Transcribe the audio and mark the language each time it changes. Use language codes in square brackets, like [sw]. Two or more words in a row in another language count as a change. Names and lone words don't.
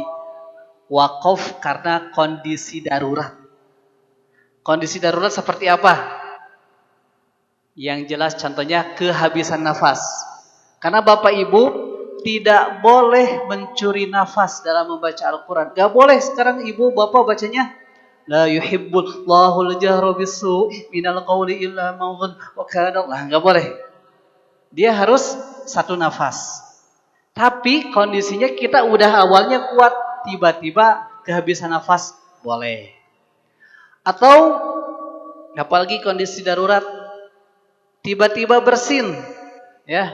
[id] Wakaf karena kondisi darurat. Kondisi darurat seperti apa? Yang jelas contohnya kehabisan nafas. Karena Bapak Ibu tidak boleh mencuri nafas dalam membaca Al-Quran. Gak boleh sekarang Ibu Bapak bacanya [ar] لا يحب الله الجهر بالسوء من القول إلا من ظن وكان الله. [id] Enggak boleh. Dia harus satu nafas. Tapi kondisinya kita udah awalnya kuat, tiba-tiba kehabisan nafas, boleh. Atau apalagi kondisi darurat, tiba-tiba bersin, ya.